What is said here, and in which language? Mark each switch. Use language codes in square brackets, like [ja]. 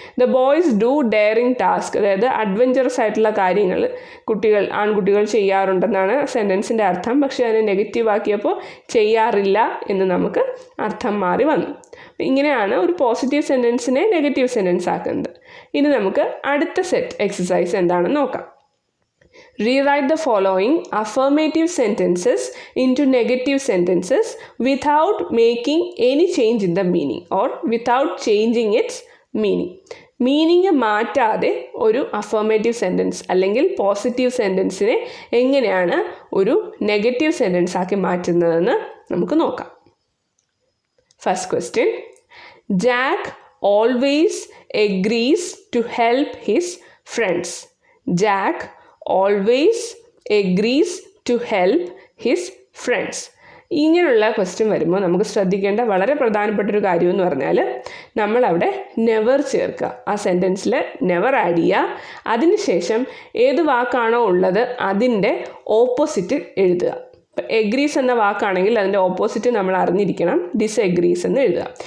[en] The boys do daring task. [ml] അതായത് adventurous ആയിട്ടുള്ള കാര്യങ്ങൾ ആൺകുട്ടികൾ ചെയ്യാറുണ്ടെന്നാണ് സെൻറ്റൻസിൻ്റെ അർത്ഥം. പക്ഷേ അതിനെ നെഗറ്റീവ് ആക്കിയപ്പോൾ ചെയ്യാറില്ല എന്ന് നമുക്ക് അർത്ഥം മാറി വന്നു. ഇങ്ങനെയാണ് ഒരു പോസിറ്റീവ് സെൻറ്റൻസിനെ നെഗറ്റീവ് സെൻറ്റൻസ് ആക്കുന്നത്. ഇനി നമുക്ക് അടുത്ത സെറ്റ് എക്സസൈസ് എന്താണെന്ന് നോക്കാം. [en] Rewrite the following affirmative sentences into negative sentences without making any change in the meaning or without changing its meaning. [ml] Meaning മാറ്റാതെ ഒരു അഫർമേറ്റീവ് സെൻറ്റൻസ് അല്ലെങ്കിൽ പോസിറ്റീവ് സെൻറ്റൻസിനെ എങ്ങനെയാണ് ഒരു നെഗറ്റീവ് സെൻറ്റൻസ് ആക്കി മാറ്റുന്നതെന്ന് നമുക്ക് നോക്കാം. First question. [en] Jack always agrees to help his friends. Jack always agrees to help his friends. [ml] ഇങ്ങനെയുള്ള question വരുമ്പോൾ നമുക്ക് ശ്രദ്ധിക്കേണ്ട വളരെ പ്രധാനപ്പെട്ടൊരു കാര്യം എന്ന് പറഞ്ഞാൽ നമ്മളവിടെ നെവർ ചേർക്കുക. ആ സെൻറ്റൻസിൽ നെവർ ആഡ് ചെയ്യുക. അതിനുശേഷം ഏത് വാക്കാണോ ഉള്ളത് അതിൻ്റെ ഓപ്പോസിറ്റ് എഴുതുക. എഗ്രീസ് എന്ന വാക്കാണെങ്കിൽ അതിൻ്റെ ഓപ്പോസിറ്റ് നമ്മൾ അറിഞ്ഞിരിക്കണം. ഡിസ്എഗ്രീസ് എന്ന് എഴുതുക.